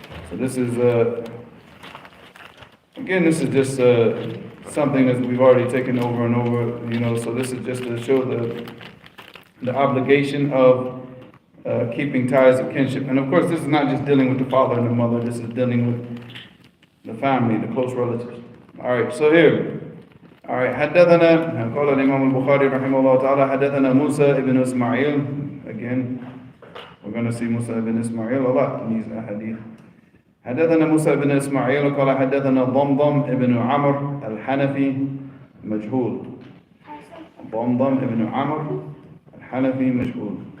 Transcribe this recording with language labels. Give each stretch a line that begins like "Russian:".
English: So this is, again, this is just something that we've already taken over and over, so this is just to show the obligation of keeping ties of kinship. And of course, this is not just dealing with the father and the mother, this is dealing with the family, the close relatives. Alright, so here.
Arabic: Alright, حدثنا قال الإمام البخاري رحمه الله تعالى حدثنا موسى ابن إسماعيل.
English: Again, we're going to see Musa ibn Ismail a lot in these hadith.
Arabic: حدثنا موسى ابن إسماعيل قال حدثنا ضمضم ابن عمرو الحنفي مجهول. ضمضم ابن عمرو الحنفي مجهول.